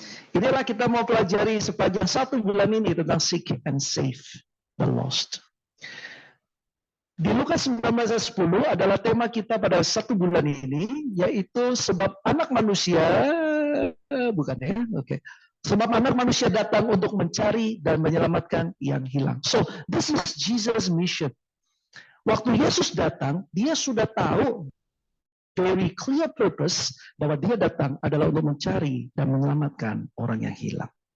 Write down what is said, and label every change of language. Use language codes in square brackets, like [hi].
[id] Inilah kita mau pelajari sepanjang 1 bulan ini tentang [en] seek and save the lost. [id] Di Lukas 19 ayat 10 adalah tema kita pada 1 bulan ini, yaitu sebab anak manusia, bukan ya, oke. Sebab anak manusia datang untuk mencari dan menyelamatkan yang hilang. [en] So, this is Jesus' mission. [id] Waktu Yesus datang, dia sudah tahu [en] very clear purpose [id] bahwa dia datang adalah untuk mencari dan menyelamatkan orang yang hilang.